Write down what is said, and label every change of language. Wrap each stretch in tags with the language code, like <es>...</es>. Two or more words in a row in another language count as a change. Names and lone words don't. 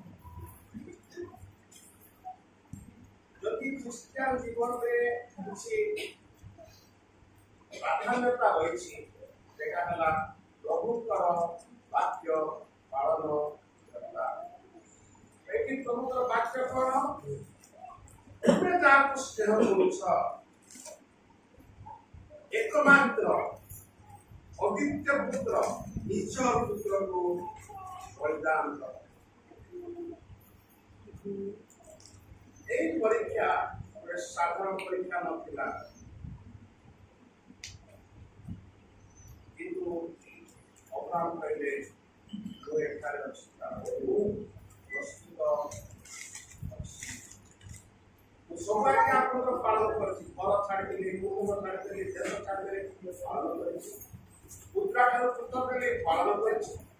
<or>ଯଦି ଖ୍ରୀଷ୍ଟିଆନ ଜୀବନରେ କିଛି ପ୍ରାଧାନ୍ୟତା ରହିଛି, ସେଟା ହେଲା ପ୍ରଭୁଙ୍କର ବାକ୍ୟ ପାଳନ କରିବା। ଏଠି ପ୍ରଭୁଙ୍କର ବାକ୍ୟ କଣ? ତୁମେ ଯାହାକୁ ସ୍ନେହ କରୁଛ, ଏକମାତ୍ର ଅଦ୍ୱିତୀୟ ପୁତ୍ର ନିଜ ପୁତ୍ରକୁ ବଳିଦାନ କର। ଏଇ ପରୀକ୍ଷା ସାଧାରଣ ପରୀକ୍ଷା ନଥିଲା, କିନ୍ତୁ ଅବ୍ରାହମ କହିଲେ ମୁଁ ଏଠାରେ ଅଛି, ମୁଁ ପ୍ରସ୍ତୁତ ଅଛି। ମୁଁ ସବୁଆଡ଼େ ଆପଣଙ୍କର ପାଳନ କରିଛି। ଘର ଛାଡ଼ିଦେଲି, କୁଟୁମ୍ବ ଛାଡ଼ିଦେଲି, ଦେଶ ଛାଡ଼ିଦେଲି, ପାଳନ କରିଛି। ପୁତ୍ରାଠାରୁ ପୁତ୍ର ଦେଲି, ପାଳନ କରିଛି।</or>